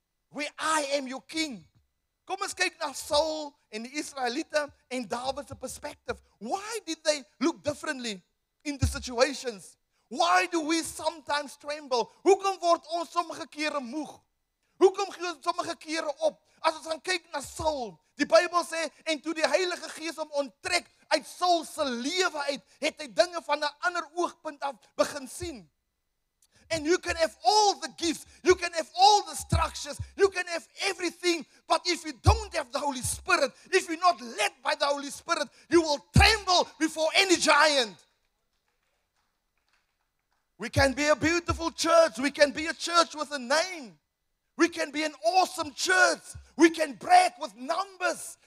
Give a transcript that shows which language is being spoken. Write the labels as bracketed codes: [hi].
[en] Where I am your king. [af] Kom ons kyk na Saul en die Israeliete en David se perspective. [en] Why did they look differently in the situations? Why do we sometimes tremble? [af] Hoekom word ons sommige kere moeg? Hoekom gee ons sommige kere op? As ons gaan kyk na Saul, die Bybel sê, en toe die Heilige Gees hom onttrek uit Saul se lewe uit, het hy dinge van 'n ander oogpunt af begin sien. [en] And you can have all the gifts, you can have all the structures, you can have everything, but if you don't have the Holy Spirit, if you're not led by the Holy Spirit, you will tremble before any giant. We can be a beautiful church, we can be a church with a name, we can be an awesome church, we can brag with numbers.